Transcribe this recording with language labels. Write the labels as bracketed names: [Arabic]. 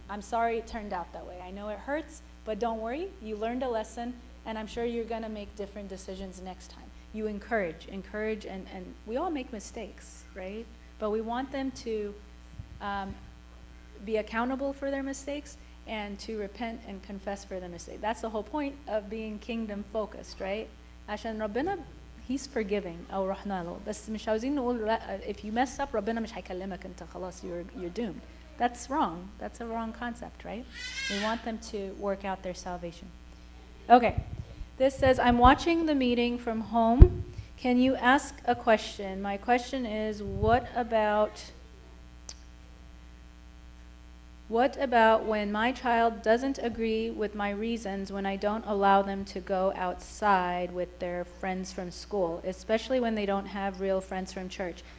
[English] I'm sorry it turned out that way. I know it hurts, but don't worry. You learned a lesson, and I'm sure you're going to make different decisions next time. You encourage, and we all make mistakes, right? But we want them to be accountable for their mistakes and to repent and confess for their mistake. That's the whole point of being kingdom focused, right? [Arabic] عشان ربنا [English] He's forgiving [Arabic] أو رحنا له بس مش عاوزين نقول [English] if you mess up [Arabic] ربنا مش هيكلمك أنت خلاص [English] you're doomed. That's wrong. That's a wrong concept, right? We want them to work out their salvation. Okay. This says, I'm watching the meeting from home. Can you ask a question? My question is, what about when my child doesn't agree with my reasons when I don't allow them to go outside with their friends from school, especially when they don't have real friends from church?